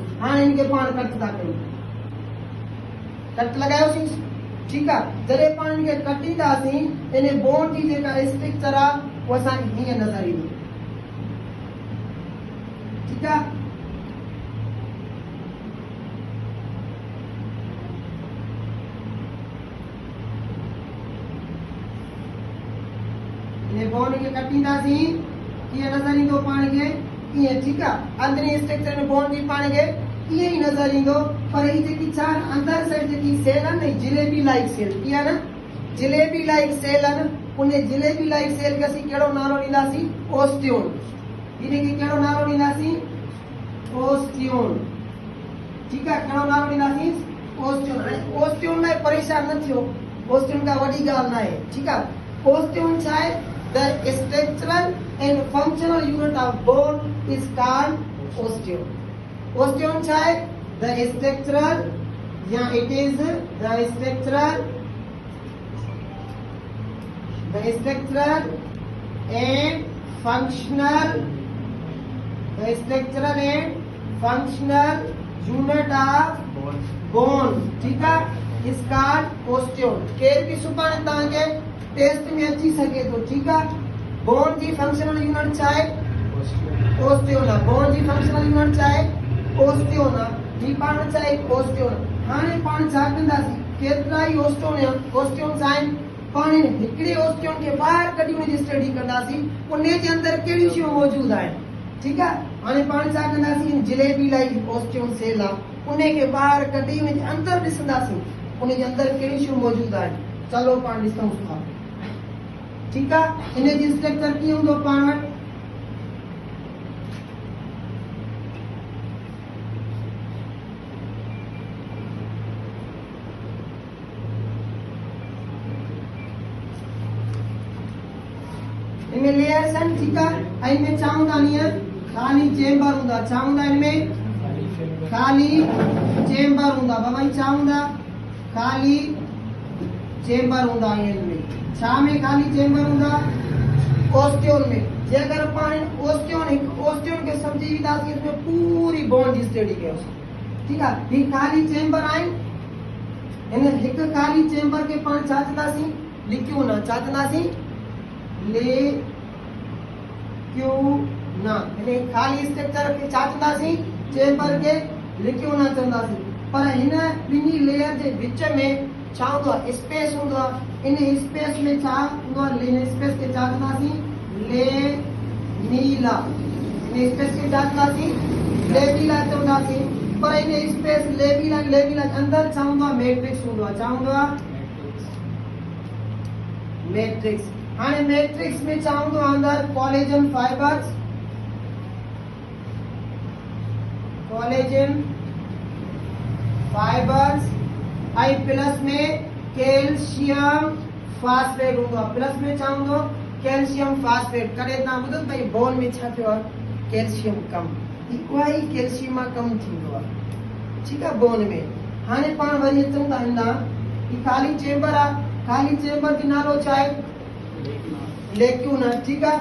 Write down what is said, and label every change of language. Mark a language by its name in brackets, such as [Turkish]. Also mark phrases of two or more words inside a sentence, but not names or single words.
[Sindhi] हाणे इनके पाण कट था कयूं, कट लगायोसीं, [Hindi] ठीक है। [Sindhi] जॾहिं पाण इनके कटींदासीं इन बोन जी जेका स्ट्रक्चर आहे उहो असांखे हीअं नज़र ईंदो, [Hindi] ठीक है। [Sindhi] इन बोन खे कटींदासीं कीअं नज़र ईंदो पाण खे, ईअं, [Hindi] ठीक है। [Sindhi] अंदरी स्ट्रक्चर में बोन जी पाण खे ईअं ई नज़र ईंदो। पर ही जेकी छा अंदर साइड जेकी सेल आहे न, जिलेबी [English] like cell, [Sindhi] कीअं न, जिलेबी [English] like cell [Sindhi] आहे न, उन जिलेबी [English] like cell [Sindhi] खे असीं कहिड़ो नालो ॾींदासीं, ओस्टियोन। इनखे कहिड़ो नालो ॾींदासीं, ओस्टियोन, [Hindi] ठीक है। [Sindhi] कहिड़ो नालो ॾींदासीं, ओस्टियोन। हाणे ओस्टियोन लाइ परेशान न थियो, ओस्टियोन का वॾी ॻाल्हि न आहे, [Hindi] ठीक है। [Sindhi] ओस्टियोन छा आहे, [English] the structural and functional unit of bone is called osteon. [Sindhi] ओस्टियोन छा है, [English] the structural, or it is the structural and functional, the structural and functional unit of bone, [Hindi] ठीक है, [English] is called osteon. [Sindhi] केर भी सुभाणे तव्हांखे टेस्ट में अची सके तो, [Hindi] ठीक है। [Sindhi] बोन जी फंक्शनल यूनिट छा आहे, ओस्टियोन आहे। बोन जी फंक्शनल यूनिट छा आहे, ओस्टियोन आहे। ही पाण छा आहे, ओस्टियोन। हाणे पाण छा कंदासीं, केतिरा ई ओस्टियोन्स आहिनि, पाण हिकिड़े ओस्टियोन खे ॿाहिरि कढी उनजी स्टडी कंदासीं, उन जे अंदरि कहिड़ियूं शयूं मौजूदु आहिनि, ठीक आहे। हाणे पाण छा कंदासीं, जिलेबी [English] like osteon cell [Sindhi] आहे, उन खे ॿाहिरि कढी उन जे अंदरि ॾिसंदासीं, उन जे अंदरि कहिड़ियूं शयूं मौजूदु आहिनि। चलो पाण ॾिसूं था, [Hindi] ठीक है। [Sindhi] इन जी स्ट्रक्चर कीअं हूंदो पाण वटि, इनमें लेयर्स आहिनि, [Hindi] ठीक है। [Sindhi] इनमें छा हूंदा आहिनि, खाली चेंबर हूंदा, छा हूंदा इनमें, खाली चेंबर हूंदा। बाबा छा हूंदा, खाली चेंबर हूंदा इनमें। छा में खाली चेंबर हूंदा, ओस्टियोन में। जे अगर पाण ओस्टियोन के समझी वींदासीं, इसमें पूरी बोन जी स्टडी कयोसीं, [Hindi] ठीक है। [Sindhi] ही खाली चेंबर आहिनि, इन हिकु खाली चेंबर के पाण छा चवंदासीं, लिक्यूना, छा चवंदासीं, लेक्यूना। इन खाली स्ट्रक्चर के छा चवंदासीं, चेंबर के लिक्यूना चवंदासीं। पर हिन ॿिन्ही लेयर जे विच में छा हूंदो आहे, स्पेस हूंदो आहे। इन स्पेस में छा हूंदो आहे, इन स्पेस के छा चवंदासीं, लेनीला। इन स्पेस के छा चवंदासीं, लेनीला चवंदासीं। पर इन स्पेस लेनीला अंदर छा हूंदो आहे, मैट्रिक्स हूंदो आहे। छा हूंदो आहे, मैट्रिक्स। हाणे मैट्रिक्स में छा हूंदो आहे, अंदर [English] collagen fibers, collagen fibers, [Sindhi] आई प्लस में [English] calcium phosphate [Sindhi] हूंदो आहे। प्लस में छा हूंदो, [English] calcium phosphate. [Sindhi] कॾहिं तव्हां ॿुधो भई बोन में छा थियो आहे, कैल्शियम कम, उहा ई कैल्शियम कम थींदो आहे, ठीक आहे, बोन में। हाणे पाण वरी अचूं था हिन ही खाली चेंबर आहे, खाली चेंबर जो नालो छा आहे, लेक्यूना, ठीक आहे।